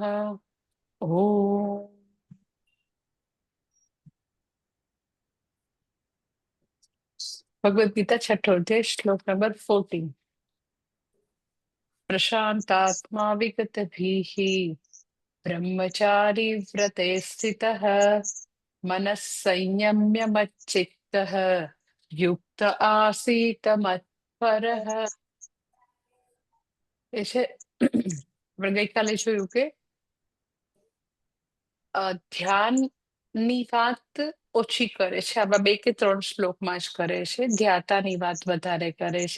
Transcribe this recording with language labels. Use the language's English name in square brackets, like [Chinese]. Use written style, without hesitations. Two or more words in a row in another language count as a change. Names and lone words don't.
[Gujarati] ૐ ભગવદ્ગીતા છઠો અધ્યાય શ્લોક નંબર 14। [Sanskrit] प्रशांतात्मा विगतभीः ब्रह्मचारी व्रते स्थितः मनः संयम्य मच्चित्तः युक्त आसीत મત્પરઃ। [Gujarati] એ છે આપણે ગઈકાલે જોયું કે ધ્યાનની વાત ઓછી કરે છે, આવા 2 કે 3 શ્લોકમાં જ કરે છે, ધ્યાતાની વાત વધારે કરે છે।